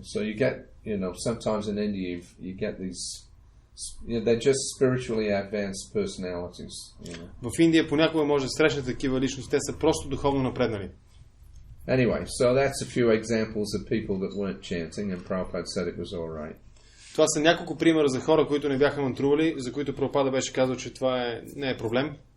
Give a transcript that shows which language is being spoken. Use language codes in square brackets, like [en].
[en] So you get, sometimes in India you get these, they're just spiritually advanced personalities. [bg] В Индия понякога може да срещнете такива личности, те са просто духовно напреднали. [en] Anyway, so that's a few examples of people that weren't chanting, and Prabhupada said it was all right. [bg] Това са няколко примера за хора, които не бяха мантрували, за които Прабхупада беше казал, че това не е проблем.